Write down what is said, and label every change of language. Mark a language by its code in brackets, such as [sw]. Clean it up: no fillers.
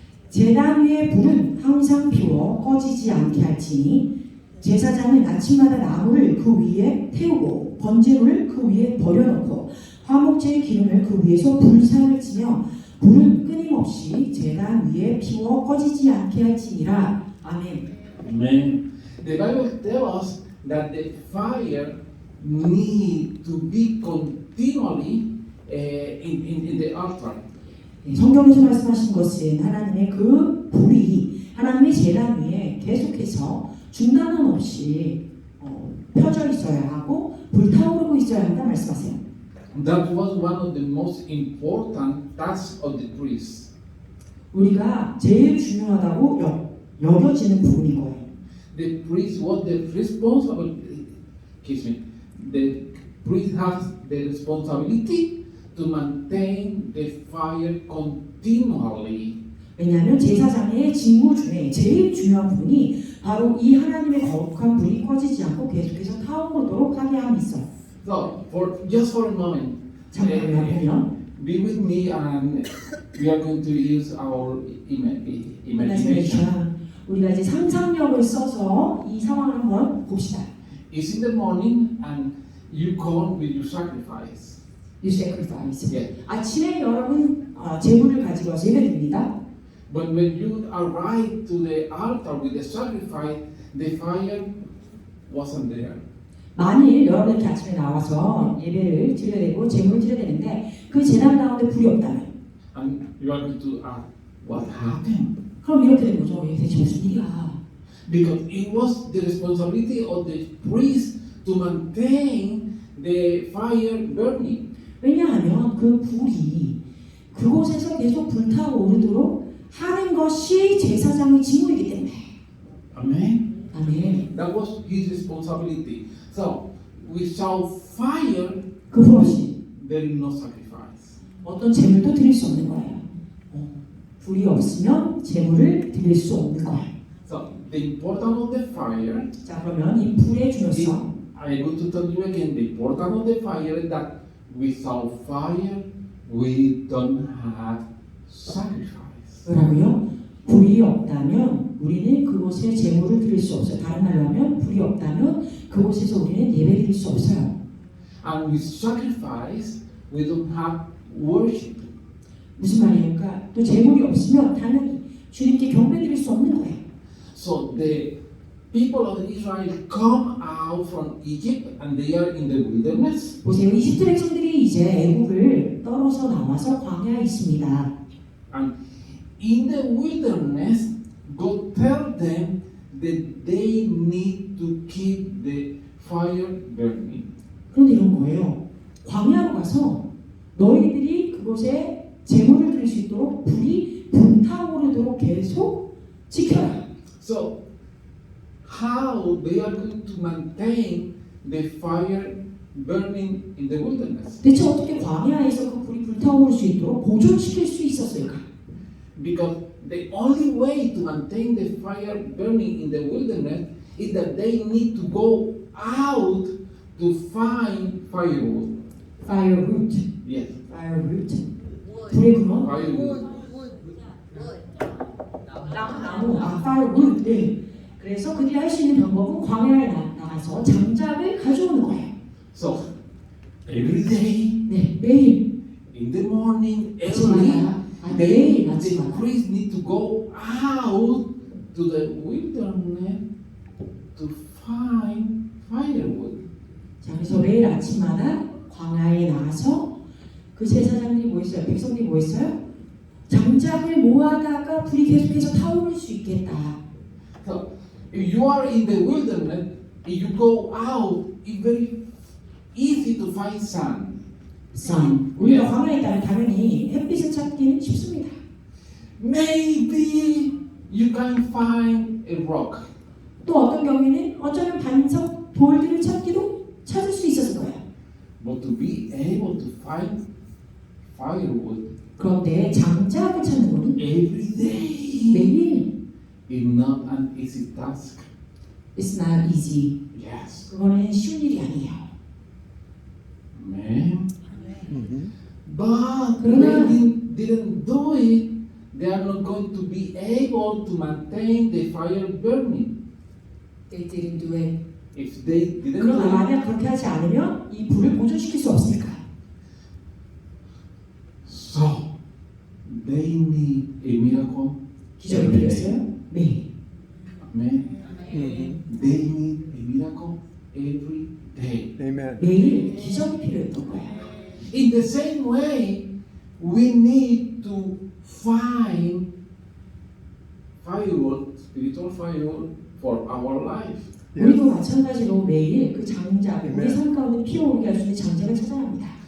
[ko] 제단 위에 불은 항상 피워 꺼지지 않게 할지니 제사장은 아침마다 나무를 그 위에 태우고 번제물을 그 위에 버려놓고 화목제의 기름을 그 위에서 불사를 치며 불은 끊임없이 제단 위에 피워 꺼지지 않게 할지니라. 아멘. [en] Amen. The Bible tells us that the fire need to be continually in the altar. [ko] 성경에서 말씀하신 것은 하나님의 그 불이 하나님의 제단 위에 계속해서 중단함 없이 펴져 있어야 하고 불타오르고 있어야 한다 말씀하세요. [en] That was one of the most important tasks of the priest. [ko] 우리가 제일 중요하다고 여겨지는 부분인 거예요. [en] The priest was the responsible. Excuse me. The priest has the responsibility to maintain the fire continually. [ko] 왜냐하면 제사장의 직무 중에 제일 중요한 부분이 바로 이 하나님의 거룩한 불이 꺼지지 않고 계속해서 타오르도록 하게 함이 있어요. [en] So, just for a moment, [ko] 잠깐만요. [en] be with me, and we are going to use our imagination. 이마지네이션. [ko] 우리가 이제 상상력을 써서 이 상황을 한번 봅시다. [en] It's in the morning, and you come with your sacrifice. You sacrifice. Yeah. [ko] 아침에 여러분 제물을 가지고 와서 예배드립니다. [en] But when you arrive to the altar with the sacrifice, the fire wasn't there. [ko] 만일 여러분 이렇게 아침에 나와서 예배를 드려야 되고 제물을 드려야 되는데 그 제단 가운데 불이 없다면 [en] and you are going to ask, what happened? [ko] 그럼 이렇게 된 거죠. 이게 대체 무슨 일이야? [en] Because it was the responsibility of the priest to maintain the fire burning. [ko] 왜냐하면 그 불이 그곳에서 계속 불타오르도록 하는 것이 제사장의 직무이기 때문에. [en] Amen. [ko] 아멘. [en] That was his responsibility. So, without fire, [ko] 그 불 없이 [en] there is no sacrifice. [ko] 어떤 제물도 드릴 수 없는 거예요. 불이 없으면 제물을 드릴 수 없는 거예요. [en] So, the importance of the fire, [ko] 자, 그러면 이 불의 중요성. [en] I'm going to tell you again, the importance of the fire is that without fire, we don't have sacrifice. [ko] 뭐라고요? 불이 없다면 우리는 그곳에 제물을 드릴 수 없어요. 다른 말로 하면 불이 없다면 그곳에서 우리는 예배 드릴 수 없어요. [en] And with sacrifice, we don't have worship. [ko] 무슨 말입니까? 또 제물이 없으면 당연히 주님께 경배 드릴 수 없는 거예요. [en] So the people of Israel come out from Egypt and they are in the wilderness. [ko] 보세요. 이집트 백성들이 이제 애국을 떨어서 나와서 광야에 있습니다. [en] And in the wilderness, God tell them that they need to keep the fire burning. [ko] 그런데 이런 거예요. 광야로 가서 너희들이 그곳에 제물을 드릴 수 있도록 불이 불타오르도록 계속 지켜라. [en] So how they are going to maintain the fire burning in the wilderness? [ko] 대체 어떻게 광야에서 그 불이 불타오를 수 있도록 보존시킬 수 있었을까? [en] Because the only way to maintain the fire burning in the wilderness is that they need to go out to find firewood. Firewood. Yes, [ko] Firewood. 불의 근원? [en] firewood. [ko] 나무. firewood. 네. 그래서 그들이 할 수 있는 방법은 광야에 나가서 장작을 가져오는 거예요. [en] So every day [ko] 네, 매일 [en] in the morning, early, [ko] 아침마다 [en] the [ko] 매일 아침마다 [en] priests need to go out to the wilderness to find firewood. [ko] 자, 그래서 매일 아침마다 광야에 나가서 그 제사장들이 뭐 했어요? 백성들이 뭐 했어요? 장작을 모아다가 불이 계속해서 타오를 수 있겠다. [en] So if you are in the wilderness, if you go out, it's very easy to find sun. sun. [ko] 우리가 광야에 있다면 당연히 햇빛을 찾기는 쉽습니다. [en] Maybe you can find a rock. [ko] 또 어떤 경우에는 어쩌면 반석 돌들을 찾을 수 있었을 거예요. [en] But to be able to find firewood [ko] 그런데 장작을 찾는 것은 [en] every day [ko] 매일 [en] is not an easy task. It's not easy. Yes. [ko] 그거는 쉬운 일이 아니에요. [en] Amen. But [ko] 그러나 [en] they didn't do it. They are not going to be able to maintain the fire burning. They didn't do it. If they didn't do [ko] 그러나 [en] it, [ko] 만약 그렇게 하지 않으면 이 불을 보존시킬 수 없으니까. [en] so they need a miracle [ko] 기적이 [en] every day. [ko] 필요했어요. 매일. [en] Amen. They need a miracle every day. Amen. [ko] 매일 기적이 필요했던 거예요. [en] In the same way, we need to find firewood, spiritual firewood for our life. [ko] 우리도 마찬가지로 매일 그 장작을 우리 [en] Amen. [ko] 삶 가운데 피어오르게 할 수 있는 장작을 찾아야 합니다.